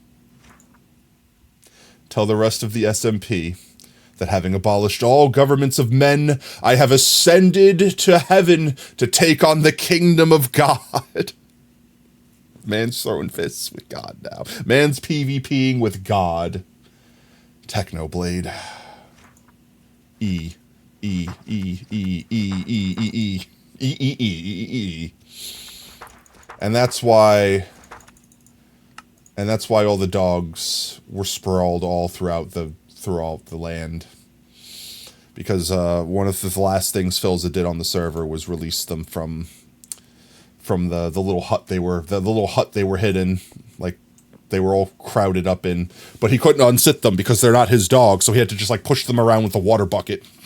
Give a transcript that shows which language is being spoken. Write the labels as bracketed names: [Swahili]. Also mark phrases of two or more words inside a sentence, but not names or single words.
[English] Tell the rest of the SMP that having abolished all governments of men, I have ascended to heaven to take on the kingdom of God. Man's throwing fists with God now. Man's PvPing with God. Technoblade. E. E. E. E. E. E. E. E. E. E. E. E. And that's why all the dogs were sprawled all throughout the land. Because one of the last things Philza did on the server was release them from the little hut they were hidden, like they were all crowded up in, but he couldn't unsit them because they're not his dogs, so he had to just like push them around with a water bucket.